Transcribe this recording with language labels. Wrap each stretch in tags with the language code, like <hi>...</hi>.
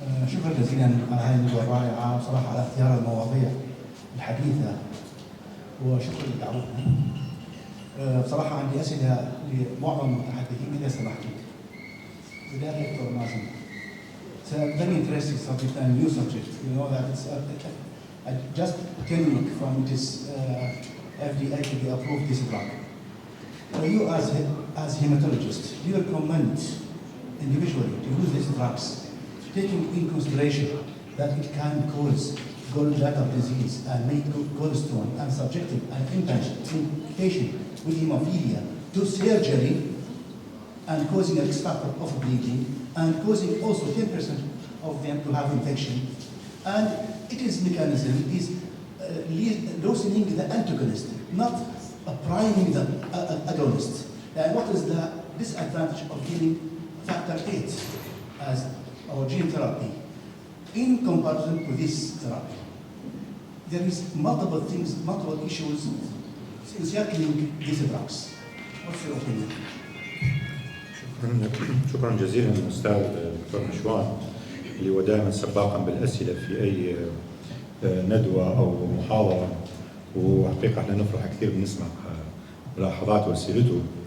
<ar>شكرا جزيلا على هذه الندوة الرائعة وصراحة على اختيار المواضيع الحديثة وشكرا لدعوتنا. بصراحة عندي أسئلة لمعظم المتحدثين إذا سمحتوا. بداية دكتور مازن.</ar> <en>It's a very interesting subject and new subject. You know that it's just 10 weeks from this FDA to be approved this drug. For you as hematologist, do you recommend individually to use these drugs, taking in consideration that it can cause gallbladder disease and make gallstone and subjecting an patient with hemophilia to surgery and causing a risk factor of bleeding and causing also 10% of them to have infection. And it is mechanism is loosening the antagonist, not priming the agonist. And what is the disadvantage of giving factor 8 as our gene therapy in comparison to this therapy? There is multiple things, multiple issues circling these drugs. What's your opinion?</en> <ar>شكرا جزيلا للاستاذ الدكتور نشوان اللي هو دائما سباقا بالاسئله في اي ندوه او محاضره، وحقيقه احنا نفرح كثير بنسمع ملاحظات واسئلته.</ar>